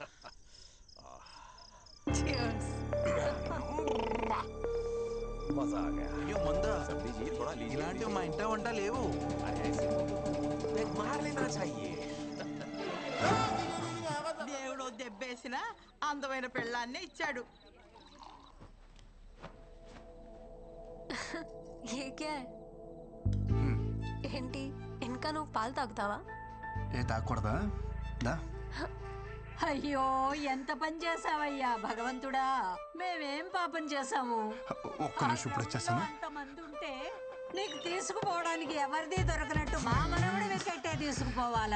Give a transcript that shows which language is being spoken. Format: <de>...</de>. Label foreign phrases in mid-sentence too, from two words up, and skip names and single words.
<hi>मजा आ गया।</hi> <te>అయ్యో మందా,</te> <hi>सब लीजिए, थोड़ा लीजिए।</hi> <te>ఇలాంటివి మా ఇంట వంట లేవు।</te> <hi>मार लेना चाहिए।</hi> <te>దేవుడు దెబ్బేసిన అందమైన పెళ్ళాన్నే ఇచ్చాడు.</te> <hi>ये क्या है?</hi> <te>ఏంటి ఇంకా నువ్వు పాలు తాగుతావా? ఏ తాగకూడదా? దా అయ్యో ఎంత పని చేసావయ్యా భగవంతుడా, మేమేం పాపం చేసాము? ఒక్క నిమిషం ఇప్పుడు వచ్చేస్తాను। అంతమంది ఉంటే నీకు తీసుకుపోవడానికి ఎవరిది దొరకనట్టు మా మనవడి వికెట్టే తీసుకుపోవాలా?</te>